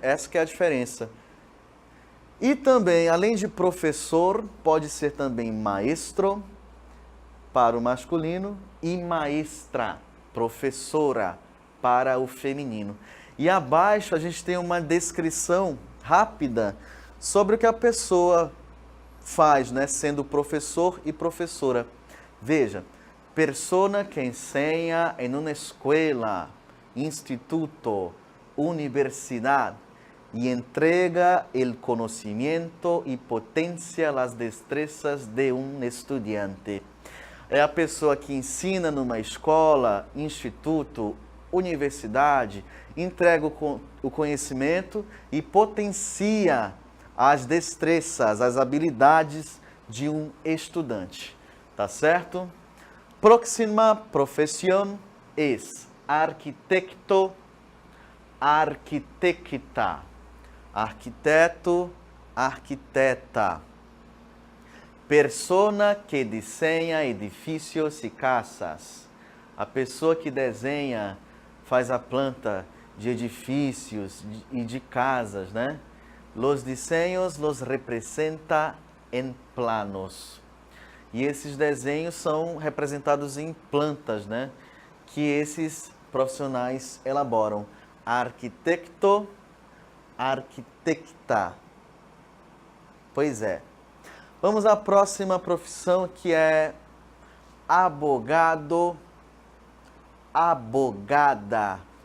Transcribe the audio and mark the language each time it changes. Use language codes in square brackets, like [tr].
[pt] Essa que é a diferença. E também, além de professor, pode ser também maestro para o masculino e maestra, professora para o feminino. E abaixo a gente tem uma descrição rápida sobre o que a pessoa faz, né, sendo professor e professora. [es] Veja, persona que enseña en una escuela, instituto, universidad y entrega el conocimiento y potencia las destrezas de un estudiante. [pt] É a pessoa que ensina numa escola, instituto, universidade, entrega o conhecimento e potencia as destrezas, as habilidades de um estudante. Tá certo? [es] Próxima profesión es arquitecto, arquitecta. [pt] Arquiteto, arquiteta. Persona que desenha edifícios e casas. A pessoa que desenha, faz a planta de edifícios e de casas, né? [es] Los diseños los representa en planos. [pt] E esses desenhos são representados em plantas, né? Que esses profissionais elaboram. Arquitecto, arquitecta. Pois é. Vamos à próxima profissão, que é abogado, abogada.